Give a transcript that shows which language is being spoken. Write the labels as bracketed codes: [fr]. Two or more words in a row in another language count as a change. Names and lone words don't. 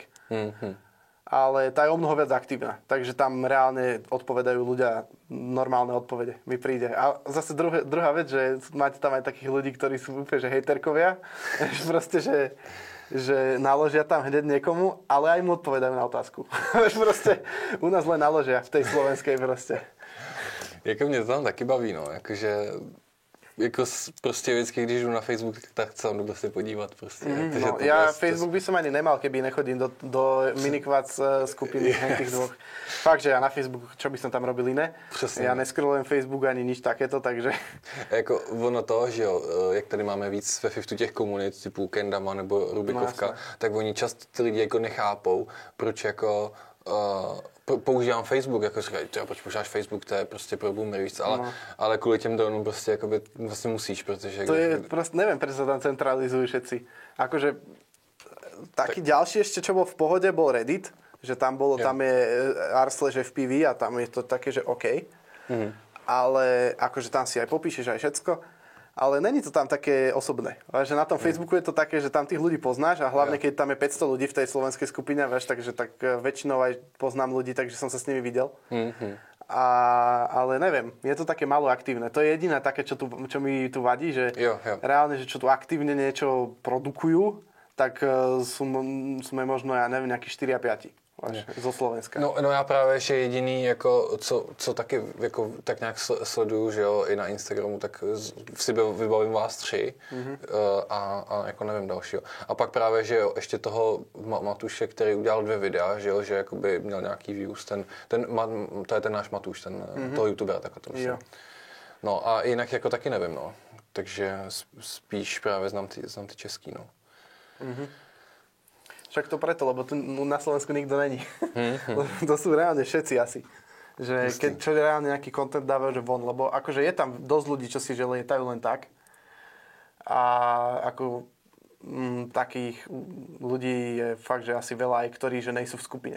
[sk] Ale tá je o mnoho viac aktívna. Takže tam reálne odpovedajú ľudia normálne odpovede. Mi príde. A zase druhá vec, že máte tam aj takých ľudí, ktorí sú úplne že hejterkovia. Proste, že naložia tam hneď niekomu, ale aj mu odpovedajú na otázku. Proste u nás len naložia v tej slovenskej proste. [cs] Jako mě to tam taky baví, no. Jakože jako prostě vždycky, když jdu na Facebook, tak sa jdu se podívat prostě. No, [sk] ja Facebook by som ani nemal, keby nechodím do minikvac skupiny tých dvoch. Fakt, že ja na Facebook, čo by som tam robil iné? [cs] Přesně. [sk] Ja nescrollujem Facebook ani nič takéto, takže... [cs] Jako ono to, že jo, jak tady máme víc ve Fiftu těch komunit, typu Kendama nebo Rubikovka, tak oni často ty lidi jako nechápou, proč jako... používám Facebook, jako říkají, proč používáš Facebook, to je prostě pro boomery, víc, ale kvůli těm dronům prostě jakoby, vlastně musíš, protože... [sk] To je prostě, neviem, prečo sa tam centralizujú všetci. Akože, taký ďalší ešte, čo bol v pohode, bol Reddit, že tam je r/FPV a tam je to také, že OK. Ale akože tam si aj popíšeš aj všetko. Ale není to tam také osobné. Že na tom Facebooku je to také, že tam tých ľudí poznáš a hlavne keď tam je 500 ľudí v tej slovenskej skupine, vieš, takže tak väčšinou aj poznám ľudí, takže som sa s nimi videl. Ale neviem, je to také málo aktívne. To je jediné také, čo mi tu vadí, že reálne, že čo tu aktívne niečo produkujú, tak sme možno, ja neviem, nejakí 4 a 5. zo Slovenska. [cs] No já právě, že jediný, jako, co taky jako, tak nějak sleduju, že jo, i na Instagramu, tak si vybavím vás 3 a jako nevím dalšího. A pak právě, že jo, ještě toho Matuše, který udělal 2 videa, že jo, že jakoby měl nějaký views, to je ten náš Matuš, toho youtubera, tak o tom myslím. No a jinak jako taky nevím, no. Takže spíš právě znám ty český, no. [sk] Však to preto, lebo tu na Slovensku nikto není. To sú reálne všetci asi. Že keď čo reálne nejaký content dávajú, že von, lebo akože je tam dosť ľudí, čo si že lietajú len tak. A ako takých ľudí je fakt, že asi veľa aj, ktorí že nejsú v skupine.